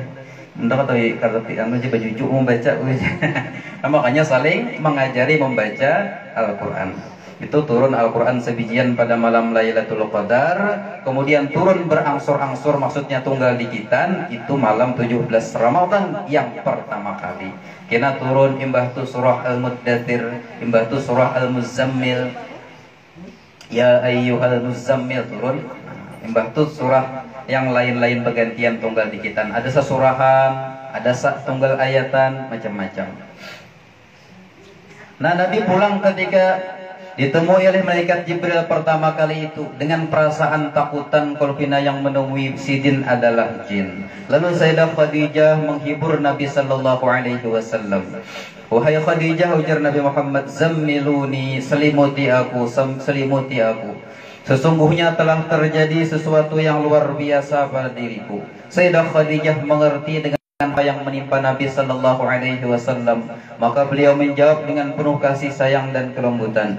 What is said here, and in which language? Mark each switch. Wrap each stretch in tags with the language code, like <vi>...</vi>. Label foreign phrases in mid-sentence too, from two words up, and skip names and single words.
<bjn>Mudah atau karena anu aja baju cucu membaca. Nah, makanya saling mengajari membaca Al-Quran. Itu turun Al-Quran sebijian pada malam Lailatul Qadar. Kemudian turun berangsur-angsur, maksudnya tunggal dikitan. Itu malam 17 Ramadan yang pertama kali. Kena turun imbah tu surah Al-Muddathir, imbah tu surah Al-Muzammil.</bjn> <ar>يا أيها المزمل turun.</ar> <bjn>Imbah tu surah yang lain-lain bergantian tunggal dikitan. Ada sesurahan, ada tunggal ayatan, macam-macam. Nah Nabi pulang ketika ditemui oleh malaikat Jibril pertama kali itu dengan perasaan takutan kalau pina yang menemui sidin adalah jin.</bjn> <id>Lalu Sayyidah Khadijah menghibur Nabi</id> <ar>صلى الله عليه وسلم.</ar> <id>Wahai Khadijah, ujar Nabi Muhammad, zammiluni, selimuti aku, selimuti aku. Sesungguhnya telah terjadi sesuatu yang luar biasa pada diriku. Sayyidah Khadijah mengerti dengan apa yang menimpa Nabi</id> <ar>صلى الله عليه وسلم,</ar> <id>maka beliau menjawab dengan penuh kasih sayang dan kelembutan.</id>